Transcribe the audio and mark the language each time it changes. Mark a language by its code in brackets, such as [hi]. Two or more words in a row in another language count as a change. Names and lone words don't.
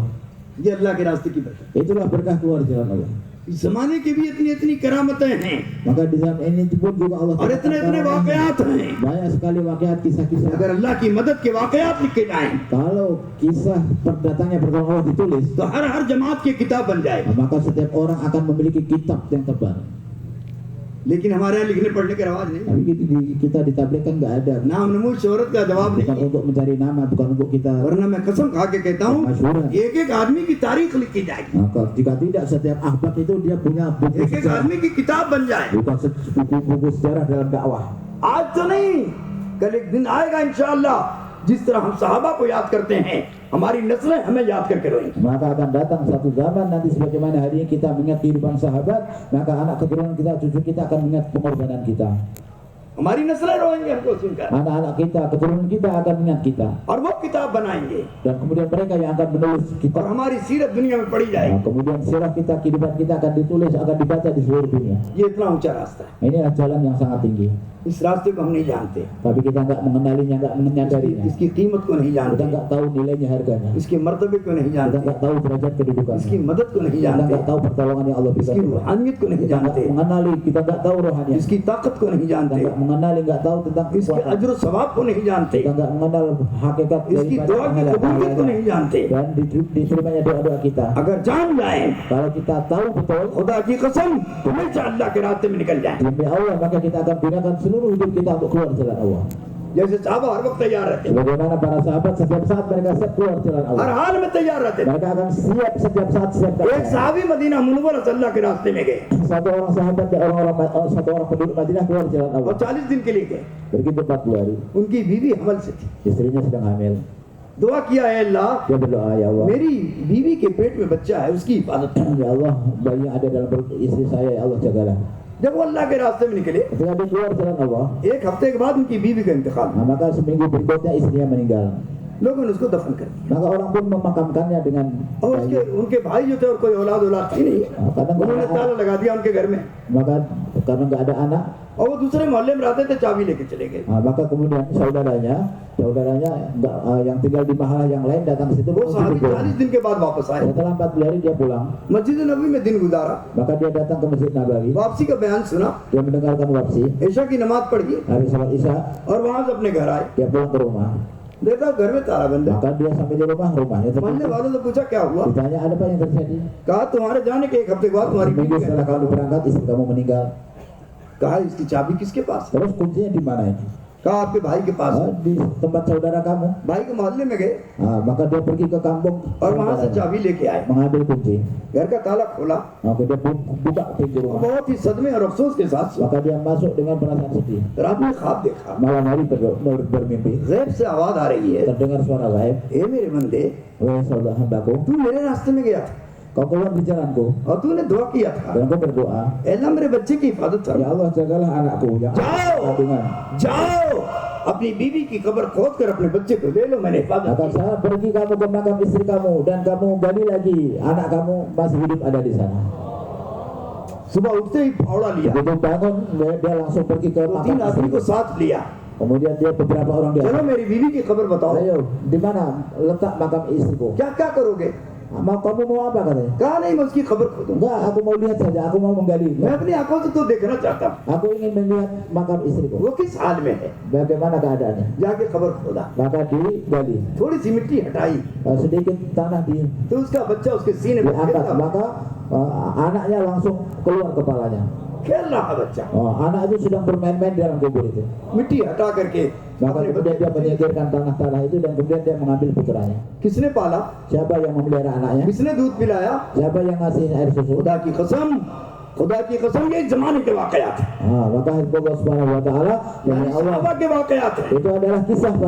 [hi] ये अल्लाह के रास्ते की बरकत। [id] Itulah berkah keluar jalan Allah. [hi] इस जमाने की भी इतनी इतनी करामतें हैं [id] Maka di zaman ini pun juga Allah [hi] और इतने इतने वाकयात हैं। [id] banyak sekali waqiat kisah-kisah. [hi] अगर अल्लाह की मदद के वाकयात लिखे जाएं [id] Kalau kisah datangnya pertolongan Allah ditulis, [hi] तो हर जमात की किताब बन जाए। [id] maka setiap orang akan memiliki kitab yang tebal. [hi] लेकिन हमारे यहाँ लिखने पढ़ने के रवाज नहीं, [id] Tapi kita di tabligh kan nggak ada. [hi] नाम नमूद शोहरत का जवाब [id] Bukan [hi] नहीं। [id] untuk mencari nama, bukan untuk kita. [hi] वरना मैं कसम खा के कहता हूँ, एक एक आदमी की तारीख लिखी जाएगी, [id] Maka jika tidak, setiap ahbab itu dia punya buku [hi] एक एक [id] sejarah, [hi] आदमी की किताब बन जाए। [id] bukan buku sejarah dalam dakwah. [hi] आज तो नहीं, कल एक दिन आएगा इंशाअल्लाह, जिस तरह हम सहाबा को याद करते हैं, हमारी नस्लें हमें याद करके रोएंगी। [id] Maka akan datang satu zaman nanti sebagaimana hari ini kita mengingat kehidupan sahabat, maka anak keturunan kita, cucu kita akan mengingat pengorbanan kita. [hi] हमारी नस्लें रोएंगी हमको सुनकर, [id] Anak-anak kita, keturunan kita akan mengingat kita. [hi] और वो किताब बनाएंगे [id] Dan kemudian mereka yang akan menulis [hi] और [id] kitab. [hi] हमारी सीरत दुनिया में पढ़ी जाएगी। [id] Nah, kemudian sirah kita, kehidupan kita akan ditulis, akan dibaca di seluruh dunia. [hi] ये इतना ऊंचा रास्ता है, [id] Inilah jalan yang sangat tinggi. [hi] इस रास्ते को हम नहीं जानते, [id] Tapi kita nggak mengenalinya, nggak menyadarinya. [hi] इसकी कीमत को नहीं [id] Kita [hi] जानते, [id] nggak tahu nilainya, harganya. [hi] इसके मर्तबे को नहीं [id] Kita [hi] जानते, [id] nggak tahu derajat kedudukannya. [hi] इसकी मदद को नहीं [id] Kita [hi] जानते, [id] nggak tahu pertolongan yang Allah berikan. [hi] इसकी रूहानियत को नहीं [id] Kita nggak [hi] जानते, [id] mengenali, kita nggak tahu rohaninya. [hi] इसकी ताकत को नहीं [id] Kita [hi] जानते, [id] nggak mengenali, nggak tahu tentang [hi] इसके [id] kekuatan. [hi] अजर सवाब को नहीं जानते, [id] Kita nggak mengenal hakikat [hi] इसकी दुआ की कबूलियत को [id] pahalanya. [hi] नहीं जानते। [id] Dan diterimanya doa-doa kita. [hi] अगर जान जाए, [id] Kalau kita tahu betul, [hi] खुदा की कसम, हमेशा अल्लाह के रास्ते में निकल जाए। [id] demi Allah, maka kita akan gunakan seluruh hidup kita untuk keluar jalan Allah. [hi] जैसे साहबा हर वक्त तैयार रहते, [id] Bagaimana para sahabat setiap saat mereka siap keluar jalan [hi] हर [id] Allah. [hi] हाल में तैयार रहते। [id] Mereka akan siap setiap saat, siap [hi] एक [id] datang. [hi] साहबी मदीना मुनव्वरा से अल्लाह के रास्ते में गए [id] Satu orang sahabat dan satu orang penduduk Madinah keluar jalan [hi] और [id] Allah. [hi] 40 दिन के लिए गए। [id] Pergi 40 hari. [hi] उनकी बीवी हमल से थी, [id] Istrinya sedang hamil. [hi] दुआ किया है अल्लाह, [id] Dia berdoa, ya Allah, [hi] मेरी बीवी के पेट में बच्चा है, उसकी हिफाजत कर। [id] ya Allah, bayi yang ada dalam perut istri saya, ya Allah jagalah. [hi] जब वो अल्लाह के रास्ते में निकले, [id] Ketika dia keluar jalan Allah, [hi] एक हफ्ते के बाद उनकी बीवी का इंतकाल, [id] nah, maka seminggu berikutnya istrinya meninggal. [hi] लोगों ने उसको दफन कर दिया। [id] Maka orang pun memakamkannya dengan [hi] और उसके [id] bayi. [hi] उनके भाई जो थे और कोई औलाद थी नहीं, [id] Kadang [hi] उन्होंने [id] nggak [hi] ताला [id] ada, [hi] लगा दिया उनके घर में। [id] maka karena nggak ada anak, [hi] और वो दूसरे मोहल्ले में रहते थे, चाबी लेके चले गए। [id] Maka kemudian saudaranya yang tinggal di mahalah yang lain datang ke situ. [hi] वो साहबी 40 दिन के बाद वापस आए, [id] Setelah 40 hari dia pulang, [hi] मस्जिद नबी में दिन गुजारा, [id] maka dia datang ke Masjid Nabawi. [hi] वापसी का बयान सुना, [id] Dia mendengarkan wafsi, [hi] ईशा की नमाज पढ़ी [id] habis salat Isya, [hi] और वहां से अपने घर आए। [id] dia pulang ke rumah. [hi] देखा घर में ताला बंद है। [id] Maka dia sampai di rumah, rumahnya [hi] मोहल्ले [id] tertutup. [hi] वालों से पूछा क्या हुआ, [id] Ditanya ada apa yang terjadi? [hi] कहा तुम्हारे जाने के 1 हफ्ते बाद तुम्हारी [id] Minggu [hi] बीवी [id] setelah [hi] का- [id] kamu berangkat, istri kamu meninggal. [hi] कहा इसकी चाबी किसके पास है? [id] Terus kuncinya di mana ini? [hi] कहा आपके भाई के पास है। [id] Di tempat saudara kamu. [hi] भाई के मोहल्ले में गए [id] Maka dia pergi ke kampung [hi] और वहां से चाबी लेके आए, [id] mengambil kunci. [hi] घर का ताला खोला [id] Maka dia buka pintu [hi] और [id] rumah. [hi] बहुत ही सदमे और अफसोस के साथ सोया। [id] Maka dia masuk dengan perasaan sedih. [hi] रात में ख्वाब देखा, [id] Malam hari bermimpi, [hi] गैब से आवाज आ रही है, [id] terdengar suara gaib. [hi] ए मेरे बंदे, [id] Wahai saudara hambaku, [hi] तू मेरे रास्ते में गया था [id] kau keluar di jalanku [hi] और तूने दुआ किया था, [id] dan kau berdoa, [hi] ए अल्लाह मेरे बच्चे की हिफाजत कर। [id] ya Allah jagalah anakku yang [hi] जाओ [id] kandungan. [hi] जाओ अपनी बीवी की कब्र खोद कर अपने बच्चे को ले लो, मैंने हिफाजत [id] Maka [hi] की। [id] saya pergi kamu ke makam istri kamu dan kamu gali lagi anak kamu masih hidup ada di sana. [hi] सुबह उठते ही फावड़ा लिया, [id] Begitu bangun dia langsung pergi ke [hi] तो [id] makam [hi] 3 आदमी को [id] istri. [hi] साथ लिया, [id] Kemudian dia beberapa orang dia, [hi] चलो मेरी बीवी की कब्र बताओ, [id] ayo di mana letak makam istriku? [hi] क्या क्या करोगे? [id] Kamu mau apa katanya? [hi] कहा नहीं मैं उसकी खबर खोदूंगा, [id] Enggak, aku mau lihat saja, aku mau menggali. [hi] मैं अपनी आंखों से तो देखना चाहता हूँ [id] Aku ingin melihat makam istriku. [hi] वो किस हाल में है। [id] Bagaimana keadaannya? [hi] जाके खबर खोदा, [id] Maka digali. [hi] थोड़ी सी मिट्टी हटाई [id] Sedikit tanah [hi] तो उसका बच्चा उसके सीने में [id] diangkat, [hi] खेलता [id] maka anaknya langsung keluar kepalanya. [hi] खेल रहा बच्चा, [id] Anak itu sedang bermain-main di dalam kubur itu. [hi] मिट्टी हटा करके [id] Maka [hi] अपने [id] kemudian [hi] बच्चे [id] dia [hi] को [id] menyingkirkan tanah-tanah itu dan kemudian dia mengambil putranya. [hi] किसने पाला, [id] Siapa yang memelihara anaknya? [hi] किसने दूध पिलाया, [id] Siapa yang ngasih air susu? [hi] खुदा की कसम, खुदा की कसम ये जमाने के वाकयात हैं, [id] Maka Allah [ar] سبحانه وتعالى [hi] यानी [id] yang Allah [hi] सहाबा के वाकयात हैं [id] itu adalah kisah para